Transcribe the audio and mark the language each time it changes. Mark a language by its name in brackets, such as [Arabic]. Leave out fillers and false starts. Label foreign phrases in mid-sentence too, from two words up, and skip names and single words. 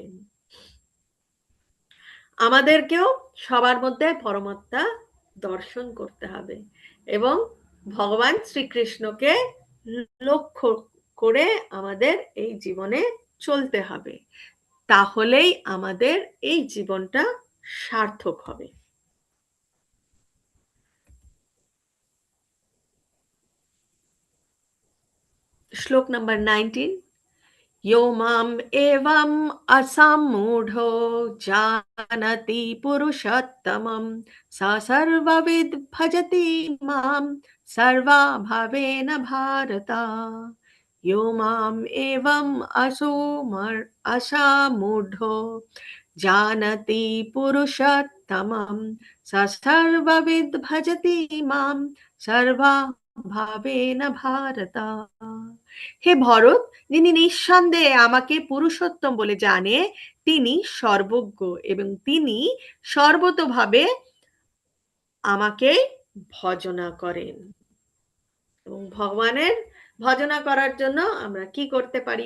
[Bangla] আমাদেরকেও সবার মধ্যে পরমাত্মা দর্শন করতে হবে, এবং ভগবান শ্রীকৃষ্ণকে লক্ষ্য করে আমাদের এই জীবনে চলতে হবে। তাহলেই আমাদের এই জীবনটা সার্থক হবে। শ্লোক নাম্বার 19। [Sanskrit] यो माम् एवम् असम्मूढो जानति पुरुषोत्तमं स सर्वविद् भजति मां सर्वभावेन भारत। यो माम् एवम् असम्मूढो जानति पुरुषोत्तमं स सर्वविद् भजति मां सर्वभावेन भारत। [Bangla] হে ভরত, যিনি নিঃসন্দেহে আমাকে পুরুষোত্তম বলে জানে, তিনি সর্বজ্ঞ, এবং তিনি সর্বতোভাবে আমাকে ভজনা করেন। এবং ভগবানের ভজনা করার জন্য আমরা কি করতে পারি?